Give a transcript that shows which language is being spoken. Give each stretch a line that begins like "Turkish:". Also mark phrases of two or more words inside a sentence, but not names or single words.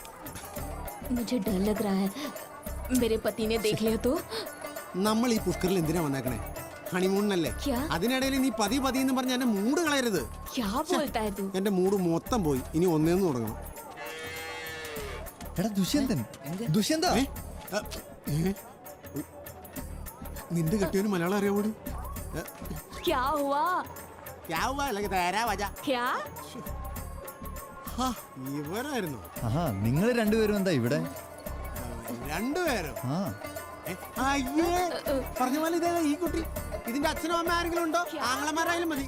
Hindi: मुझे डर लग रहा है मेरे पति ने देख लिया तो.
Malayalam: നമ്മൾ ഈ പുഷ്കറിൽ എന്തിനാ വന്നേക്കണേ? ഹണിമൂണിനല്ലേ? അതിനിടയിൽ നീ
Hindi: पति पति
Malayalam: എന്ന് പറഞ്ഞ എന്റെ മൂഡ് കളയരുത്.
Hindi: क्या बोलता है तू?
Malayalam: എന്റെ മൂഡ് മൊത്തം പോയി. ഇനി ഒന്നേന്ന് തുടങ്ങണം. എടാ ദുഷ്യന്തൻ ദുഷ്യന്ത നിന്റെ കെട്ടിയവന് മലയാളം അറിയാവോടി?
Hindi: क्या हुआ
Malayalam: അല്ലെങ്കിൽ
Hindi: तेरा वजह. क्या
Malayalam: ഇവരായിരുന്നു ആഹാ നിങ്ങൾ രണ്ടുപേരും എന്താ ഇവിടെ? രണ്ടുപേരും. ആ അയ്യേ പറഞ്ഞ പോലെ ഇതേ ഈ കുട്ടി. ഇതിന്റെ അച്ഛനും അമ്മ ആരെങ്കിലും ഉണ്ടോ? ആങ്ങളമാരായാലും മതി.